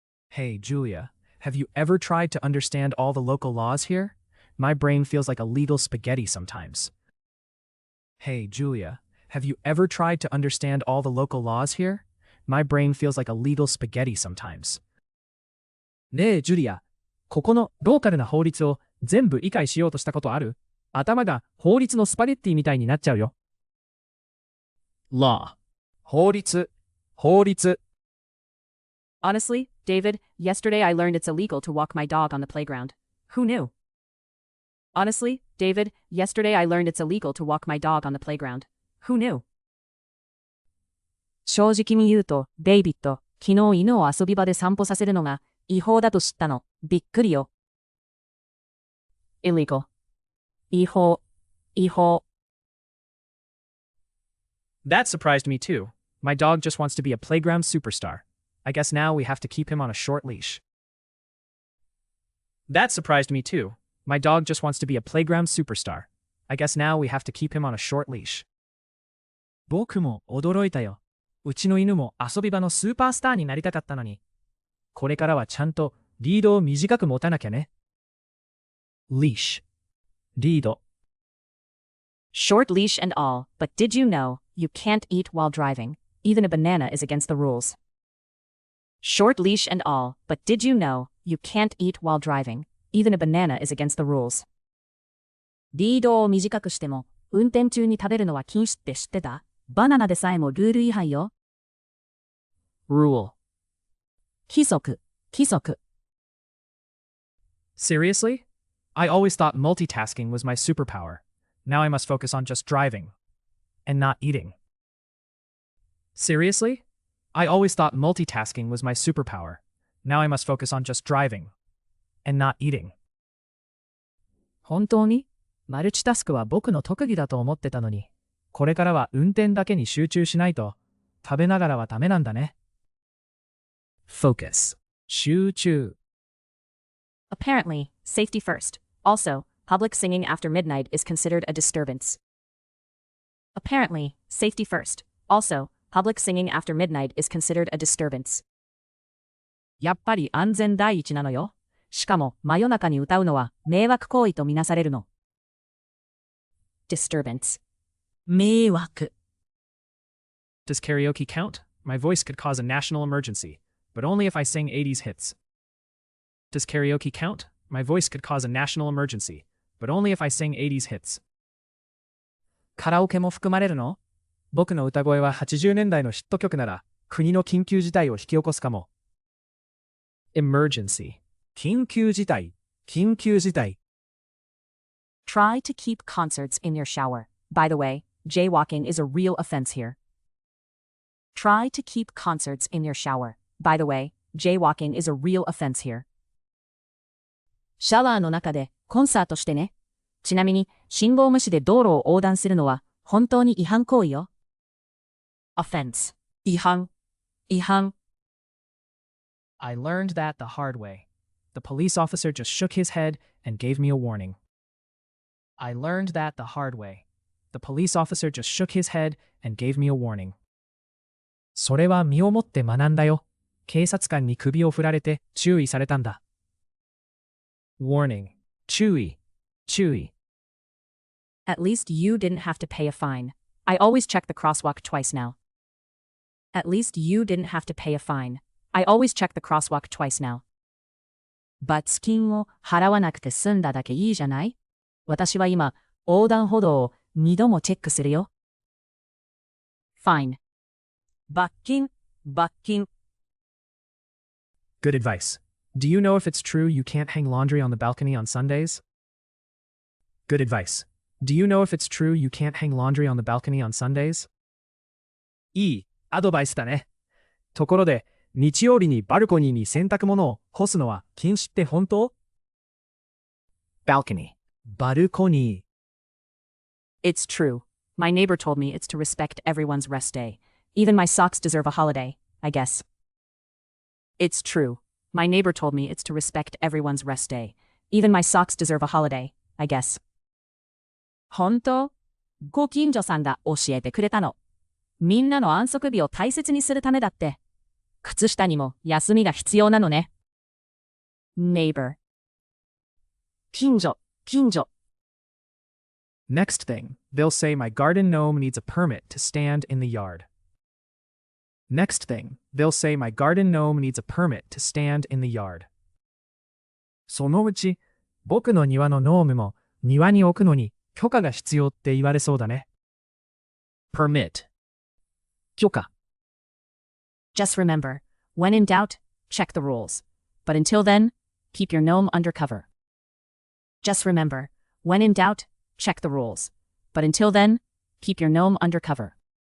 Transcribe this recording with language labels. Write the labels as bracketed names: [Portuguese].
[English] Hey, Julia, have you ever tried to understand all the local laws here? My brain feels like a legal spaghetti sometimes. Hey, Julia, have you ever tried to understand all the local laws here? My brain feels like a legal spaghetti sometimes. [Japanese] ねえ、ジュリア。ここのローカルな法律を全部理解しようとしたことある？頭が法律のスパゲッティみたいになっちゃうよ。 Law. 法律。法律。 [English] Honestly, David, yesterday I learned it's illegal to walk my dog on the playground. Who knew? Honestly, David, yesterday I learned it's illegal to walk my dog on the playground. Who knew? [Japanese] 正直に言うと、デイビッド、昨日犬を遊び場で散歩させるのが違法だと知ったの。びっくりよ。illegal. 違法。違法。 [English] That surprised me too. My dog just wants to be a playground superstar. I guess now we have to keep him on a short leash. That surprised me too. My dog just wants to be a playground superstar. I guess now we have to keep him on a short leash. [Japanese] 僕も驚いたよ。うちの犬も遊び場のスーパースターになりたかったのに。これからはちゃんとリードを短く持たなきゃね。 leash。 リード。 [English] Short leash and all, but did you know you can't eat while driving? Even a banana is against the rules. Short leash and all, but did you know you can't eat while driving? Even a banana is against the rules. [Japanese] リードを短くしても、運転中に食べるのは禁止って知ってた？バナナでさえもルール違反よ。 [English] Rule. [Japanese] 規則、規則。 [English] Seriously? I always thought multitasking was my superpower. Now I must focus on just driving and not eating. Seriously? I always thought multitasking was my superpower. Now I must focus on just driving and not eating. [Japanese] 本当に？マルチタスクは僕の特技だと思ってたのに、これからは運転だけに集中しないと、食べながらはダメなんだね。 [English] Focus. [Japanese] 集中。 [English] Apparently, safety first. Also, public singing after midnight is considered a disturbance. Apparently, safety first. Also, public singing after midnight is considered a disturbance. [Japanese] やっぱり安全第一なのよ。しかも、真夜中に歌うのは迷惑行為とみなされるの。 disturbance. 迷惑。 [English] Does karaoke count? My voice could cause a national emergency, but only if I sing 80s hits. Does karaoke count? My voice could cause a national emergency, but only if I sing 80s hits. [Japanese] カラオケも含まれるの？僕の歌声は80年代のヒット曲なら、国の緊急事態を引き起こすかも。 emergency。 緊急事態。緊急事態。 [English] Try to keep concerts in your shower. By the way, jaywalking is a real offense here. Try to keep concerts in your shower. By the way, jaywalking is a real offense here. [Japanese] シャワーの中でコンサートしてね。ちなみに信号無視で道路を横断するのは本当に違反行為よ。 [English] Offense. [Japanese] 違反。違反。 [English] I learned that the hard way. The police officer just shook his head and gave me a warning. I learned that the hard way. The police officer just shook his head and gave me a warning. [Japanese] それは身をもって学んだよ。警察官に首を振られて注意されたんだ。 warning。 注意。注意。 [English] At least you didn't have to pay a fine. I always check the crosswalk twice now. At least you didn't have to pay a fine. I always check the crosswalk twice now. [Japanese] 罰金を払わなくて済んだだけいいじゃない？私は今、横断歩道を2度もチェックするよ。 [English] Fine. [Japanese] 罰金、罰金。 [English] Good advice. Do you know if it's true you can't hang laundry on the balcony on Sundays? Good advice. Do you know if it's true you can't hang laundry on the balcony on Sundays? [Japanese] いいアドバイスだね。ところで、日曜日にバルコニーに洗濯物を干すのは禁止って本当？ [English] Balcony. [Japanese] バルコニー。 [English] It's true. My neighbor told me it's to respect everyone's rest day. Even my socks deserve a holiday, I guess. It's true. My neighbor told me it's to respect everyone's rest day. Even my socks deserve a holiday, I guess. [Japanese] 本当？ご近所さんが教えてくれたの。みんなの安息日を大切にするためだって。靴下にも休みが必要なのね。 [English] Neighbor. [Japanese] 近所、近所。 [English] Next thing, they'll say my garden gnome needs a permit to stand in the yard. Next thing, they'll say my garden gnome needs a permit to stand in the yard. [Japanese] そのうち、僕の庭のノームも庭に置くのに許可が必要って言われそうだね。 [English] Permit. [Japanese] 許可。 [English] Just remember, when in doubt, check the rules. But until then, keep your gnome under cover. Just remember, when in doubt, check the rules. But until then, keep your gnome under cover.